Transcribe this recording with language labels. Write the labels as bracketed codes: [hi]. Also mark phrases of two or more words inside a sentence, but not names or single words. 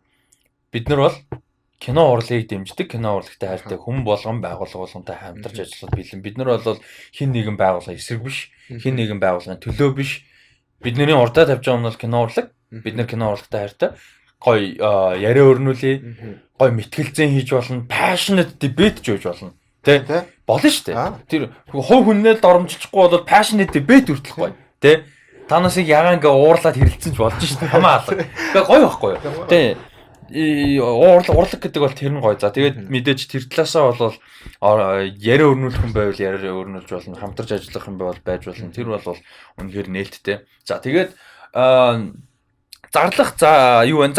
[mn] Бид нар бол кино урлыг дэмждэг, кино урлагтай хайртай хүн болгон байгууллага болгонтой хамтарч ажиллах бэлэн. Бид нар бол хин нэгэн байгууллага эсрэг биш, хин нэгэн байгууллагын төлөө биш. Бидний урдаа тавьж байгаа нь бол кино урлаг. Бид нар кино урлагтай хайртай гоё яриа өрнүүлээ, гоё мэтгэлзэн хийж болно, [en] passionate debate [mn] ч хийж болно. Тэ? Болно шүү дээ. Тэр хувь хүннээ доромжилчихгүй бол [en] passionate debate [mn] хүртэл гоё. Тэ? Та насыг ягаан ингээ уурлаад хэрэлцэн ч болж шүү дээ. Хамаа алга. Тэгээ гоё байхгүй юу? Тэ? Урлаг гэдэг бол тэр нь гоё. За тэгээд мэдээж тэр талаасаа бол яриа өрнүүлэх юм байвал яриа өрнүүлж болно, хамтарч ажиллах юм байвал байж болно. Тэр бол үнэхээр нээлттэй. За тэгээд зарлах за юу вэ?